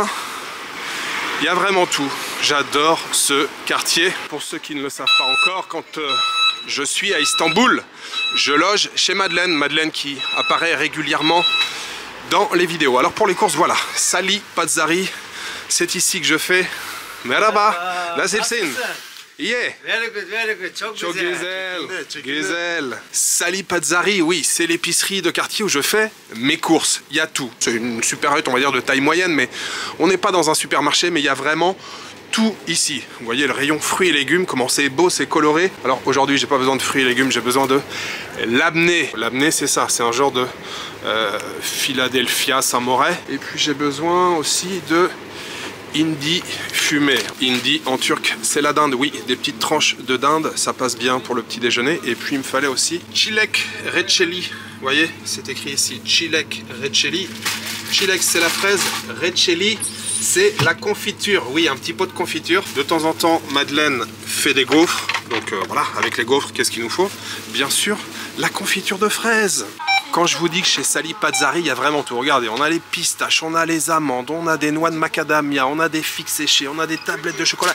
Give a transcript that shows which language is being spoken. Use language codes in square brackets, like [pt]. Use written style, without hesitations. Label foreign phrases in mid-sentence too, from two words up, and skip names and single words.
[fr] Il y a vraiment tout. J'adore ce quartier. Pour ceux qui ne le savent pas encore, quand je suis à Istanbul, je loge chez Madeleine. Madeleine qui apparaît régulièrement dans les vidéos. Alors pour les courses, voilà. Sali Pazari, c'est ici que je fais. [tr] Merhaba, nasılsın? [en] Yeah. Very good. [tr] Çok güzel. [fr] Sali Pazari, oui, c'est l'épicerie de quartier où je fais mes courses. Il y a tout. C'est une supérette, on va dire, de taille moyenne, mais on n'est pas dans un supermarché, mais il y a vraiment tout ici. Vous voyez le rayon fruits et légumes, comment c'est beau, c'est coloré. Alors aujourd'hui, j'ai pas besoin de fruits et légumes, j'ai besoin de l'abné. L'abné, c'est ça, c'est un genre de Philadelphia Samouraï. Et puis j'ai besoin aussi de hindi fumé. Hindi en turc, c'est la dinde, oui, des petites tranches de dinde, ça passe bien pour le petit déjeuner. Et puis il me fallait aussi [tr] çilek reçeli. [fr] Vous voyez, c'est écrit ici, [tr] çilek reçeli. [fr] Çilek, c'est la fraise, reçeli, c'est la confiture. Oui, un petit pot de confiture. De temps en temps, Madeleine fait des gaufres. Donc voilà, avec les gaufres, qu'est-ce qu'il nous faut? Bien sûr, la confiture de fraises. Quand je vous dis que chez Sali Pazari, il y a vraiment tout. Regardez, on a les pistaches, on a les amandes, on a des noix de macadamia, on a des figues séchées, on a des tablettes de chocolat.